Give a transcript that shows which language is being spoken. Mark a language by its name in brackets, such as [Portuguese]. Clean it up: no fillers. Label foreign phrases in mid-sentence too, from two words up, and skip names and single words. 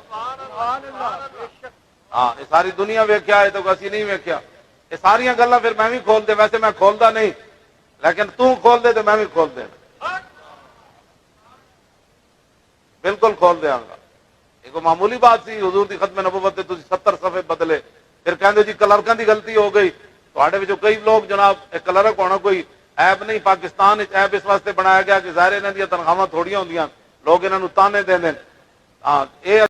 [Punjabi] ہاں یہ ساری دنیا ویکھیا ہے تو اسی نہیں ویکھیا یہ ساری گلاں پھر میں بھی کھول دے ویسے میں کھولدا نہیں لیکن تو کھول دے تو میں بھی کھول دے بالکل کھول دیاں گا ایک معمولی بات سی حضور دی ختم نبوت تے تسی 70 صفحے بدلے پھر کہندے جی کلرکاں دی غلطی ہو گئی تواڈے وچوں کئی لوگ جناب ایک کلرک ہونا کوئی عیب نہیں پاکستان وچ عیب اس واسطے بنایا گیا کہ ظاہر انہاں دی تنخواہاں تھوڑیاں ہوندیاں لوگ انہاں نوں تانے دیندے ہاں